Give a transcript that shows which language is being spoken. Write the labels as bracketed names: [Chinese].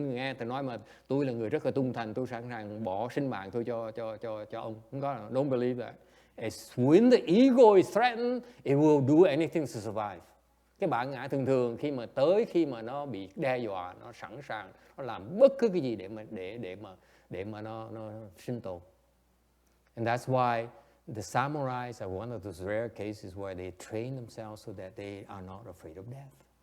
[Vietnamese] Đừng nghe tôi nói mà tôi là người rất là trung thành, tôi sẵn sàng bỏ sinh mạng tôi cho ông. Không có, [English] don't believe that. It's when the ego is threatened, it will do anything to survive. [Vietnamese] Cái bản ngã thường khi mà nó bị đe dọa, nó sẵn sàng, nó làm bất cứ cái gì để mà nó sinh tồn. [English] And that's why the samurais are one of those rare cases where they train themselves so that they are not afraid of death.